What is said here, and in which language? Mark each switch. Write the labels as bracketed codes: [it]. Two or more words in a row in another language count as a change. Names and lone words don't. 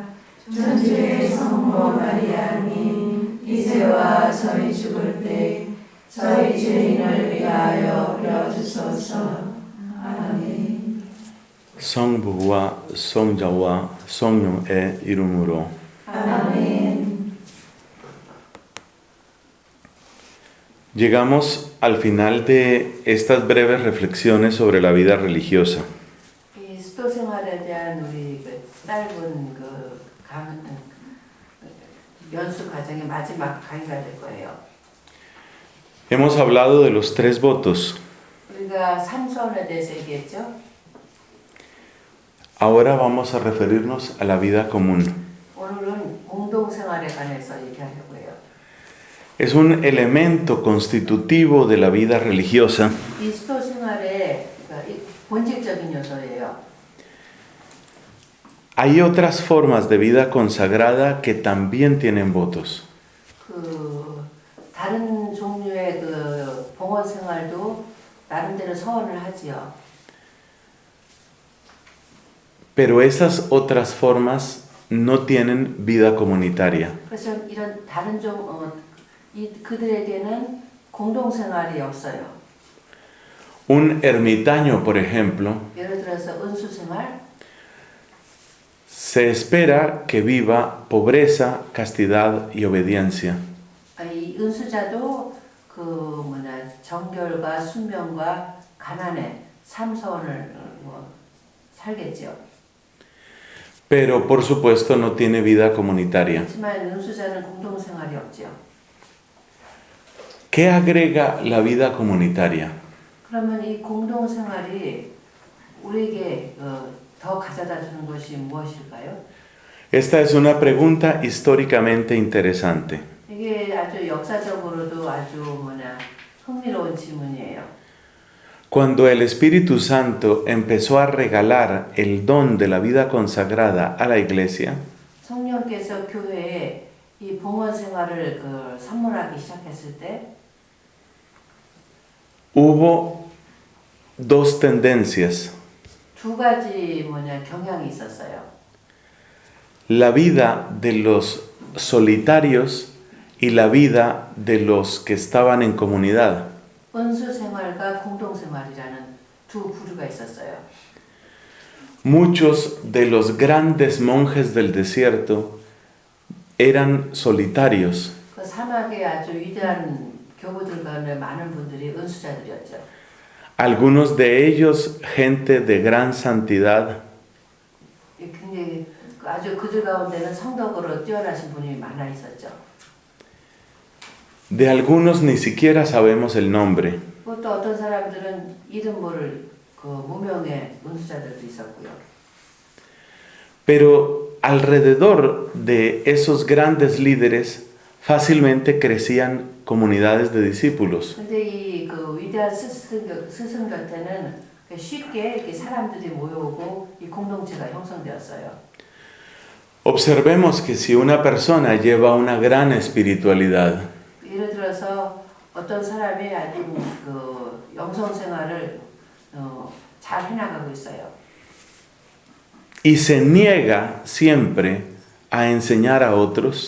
[ko] 천주의 성모 마리아님 이제와 저희 죽을 때 저희 죄인을 위하여 빌어주소서. 아멘. 성부와 성자와 성령의 이름으로. 아멘. [es] Llegamos al final de estas breves reflexiones sobre la vida religiosa. [ko] 이 수도 생활에 대한 우리 짧은 연수 과정의 마지막 강의가 될 거예요. [es] Hemos hablado de los tres votos. [ko] 우리가 삼소원에 대해서 얘기했죠. [es] Ahora vamos a referirnos a la vida común. [ko] 오늘은 공동 생활에 관해서 얘기하려고요. [es] Es un elemento constitutivo de la vida religiosa. [ko] 이 수도 생활의 본질적인 요소예요. [es] Hay otras formas de vida consagrada que también tienen votos. [ko] 다른 종류의 봉헌 생활도 나름대로 서원을 하지요. [es] Pero esas otras formas no tienen vida comunitaria. [ko] 그래서 이런 다른 그들에게는 공동 생활이 없어요. [es] Un ermitaño, por ejemplo, [ko] 예를 들어서 은수 생활, [es] se espera que viva pobreza, castidad y obediencia. [ko] 이 은수자도 정결과 순명과 가난의 삼소원을 살겠죠. [es] Pero por supuesto no tiene vida comunitaria. [ko] 하지만 은수자는 공동 생활이 없죠. [es] ¿Qué agrega la vida comunitaria? [ko] 그러면 이 공동 생활이 우리에게 더 가져다 주는 것이 무엇일까요? [es] Esta es una pregunta históricamente interesante. [ko] 이게 아주 역사적으로도 아주 흥미로운 질문이에요. [es] Cuando el Espíritu Santo empezó a regalar el don de la vida consagrada a la Iglesia, [ko] 성령께서 교회에 이 봉헌 생활을 선물하기 시작했을 때 [es] hubo dos tendencias. [ko] 두 가지 경향이 있었어요. [es] La vida de los solitarios y la vida de los que estaban en comunidad. [ko] 은수 생활과 공동 생활이라는 두 부류가 있었어요. [es] Muchos de los grandes monjes del desierto eran solitarios. [ko] 그 사막에 아주 위대한 교부들 가운데 많은 분들이 은수자들이었죠. [es] Algunos de ellos gente de gran santidad. [ko] 근데 아주 그들 가운데는 성덕으로 뛰어나신 분이 많아 있었죠. [es] De algunos ni siquiera sabemos el nombre. [ko] 또 어떤 사람들은 이름 모를 무명의 은수자들도 있었고요. [es] Pero alrededor de esos grandes líderes fácilmente crecían comunidades de discípulos. [ko] 근데 이 위대한 스승 곁에는 쉽게 이렇게 사람들이 모여오고 이 공동체가 형성되었어요. [es] Observemos que si una persona lleva una gran espiritualidad, [ko] 예를 들어서 어떤 사람이 아주 영성 생활을 잘 해나가고 있어요. [es] y se niega siempre a enseñar a otros,